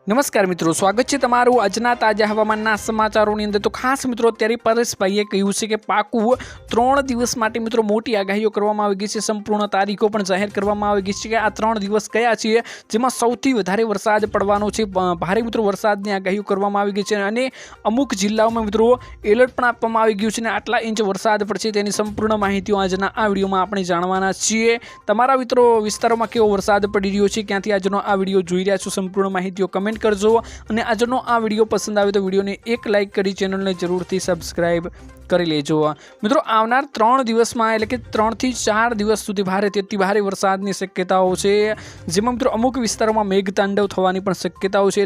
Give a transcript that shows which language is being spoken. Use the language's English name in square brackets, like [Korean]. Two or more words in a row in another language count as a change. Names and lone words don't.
[Gujarati] નમસ્કાર મિત્રો, સ્વાગત છે તમારું આજના તાજા હવામાનના સમાચારો અંદર। તો ખાસ મિત્રો અત્યારે પરેશભાઈએ કહ્યું છે કે પાકું 3 દિવસ માટે મિત્રો મોટી આગાહીઓ કરવામાં આવી ગઈ છે। સંપૂર્ણ તારીખો પણ જાહેર કરવામાં આવી ગઈ છે કે આ 3 દિવસ કયા છે જેમાં સૌથી વધારે વરસાદ પડવાનો છે। ભારે મિત્રો વરસાદની આગાહીઓ કરવામાં આવી ગઈ છે અને અમુક જિલ્લાઓમાં મિત્રો એલર્ટ પણ આપવામાં આવી ગયું છે અને આટલા ઇંચ વરસાદ પડશે તેની સંપૂર્ણ માહિતીઓ આજના આ વિડિયોમાં આપણે જાણવાના છીએ। તમારા મિત્રો વિસ્તારોમાં કેવો વરસાદ પડી રહ્યો છે, ક્યાંથી આજનો આ વિડિયો જોઈ રહ્યા છો, સંપૂર્ણ માહિતીઓ કમેન્ટ કરજો। અને આજનો આ વિડીયો પસંદ આવે તો વિડીયોને એક લાઇક કરી ચેનલને જરૂરથી સબસ્ક્રાઇબ કરી લેજો। મિત્રો આવનાર 3 દિવસમાં એટલે કે 3 થી 4 દિવસ સુધી ભારેથી અતિ ભારે વરસાદની શક્યતાઓ છે, જેમાં મિત્રો અમુક વિસ્તારોમાં મેઘતાંડવ થવાની પણ શક્યતાઓ છે।